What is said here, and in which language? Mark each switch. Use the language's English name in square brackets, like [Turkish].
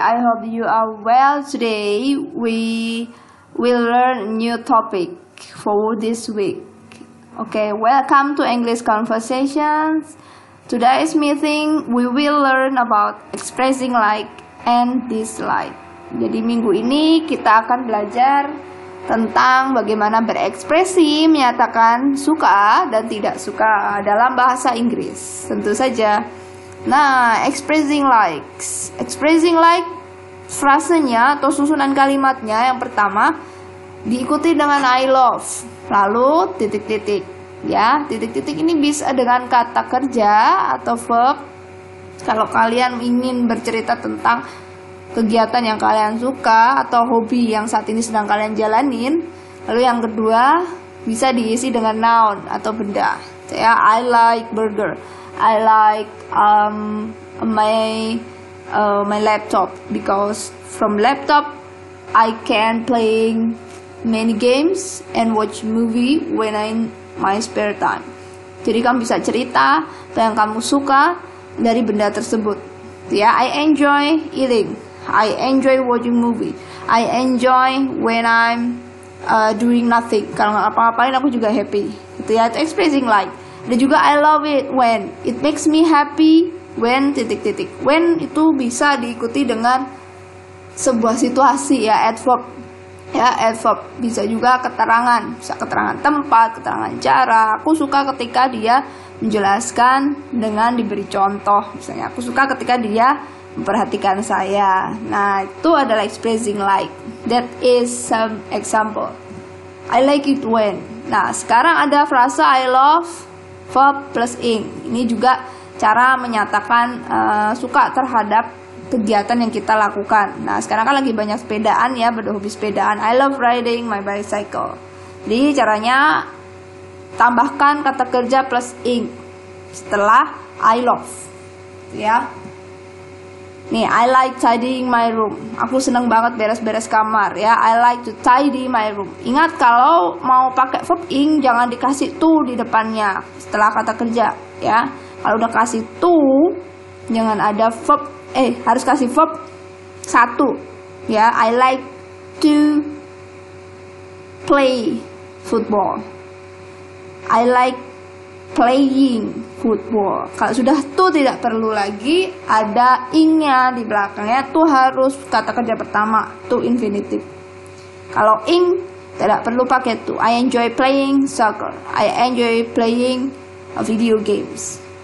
[English] I hope you are well today. We will learn a new topic for this week. Okay, welcome to English Conversations. Today's meeting we will learn about expressing like and dislike. [Indonesian] Jadi minggu ini kita akan belajar tentang bagaimana berekspresi menyatakan suka dan tidak suka dalam bahasa Inggris. Tentu saja. Nah, expressing like frasenya atau susunan kalimatnya yang pertama diikuti dengan [English] I love, [Indonesian] lalu titik-titik. Ya, titik-titik ini bisa dengan kata kerja atau verb. Kalau kalian ingin bercerita tentang kegiatan yang kalian suka atau hobi yang saat ini sedang kalian jalanin. Lalu yang kedua bisa diisi dengan noun atau benda. Saya [English] I like burger. I like my laptop because from laptop I can playing many games and watch movie when I my spare time. [Indonesian] Jadi kamu bisa cerita apa yang kamu suka dari benda tersebut. [English] Ya, I enjoy eating. I enjoy watching movie. I enjoy when I'm doing nothing. [Indonesian] Kalau nggak apa-apain aku juga happy. Itu ya, itu expressing like. Dan juga [English] I love it when. It makes me happy when [Indonesian] titik-titik. When itu bisa diikuti dengan sebuah situasi ya, adverb. Ya, adverb bisa juga keterangan. Bisa keterangan tempat, keterangan cara. Aku suka ketika dia menjelaskan dengan diberi contoh. Misalnya aku suka ketika dia memperhatikan saya. Nah, itu adalah [English] expressing like. That is some example. I like it when. [Indonesian] Nah, sekarang ada frasa [English] I love verb plus ing. [Indonesian] Ini juga cara menyatakan suka terhadap kegiatan yang kita lakukan. Nah, sekarang kan lagi banyak sepedaan ya, berhobi sepedaan. [English] I love riding my bicycle. [Indonesian] Jadi caranya tambahkan kata kerja plus ing setelah I love. Ya. [English] Nih, I like tidying my room. [Indonesian] Aku seneng banget beres-beres kamar ya. [English] I like to tidy my room. [Indonesian] Ingat kalau mau pakai verb ing jangan dikasih to di depannya setelah kata kerja ya. Kalau udah kasih to jangan ada verb harus kasih verb satu ya. [English] I like to play football. I like playing football. [Indonesian] Kalau sudah tuh tidak perlu lagi ada ingnya di belakangnya, tuh harus kata kerja pertama, to infinitive. Kalau ing tidak perlu pakai to. [English] I enjoy playing soccer. I enjoy playing video games.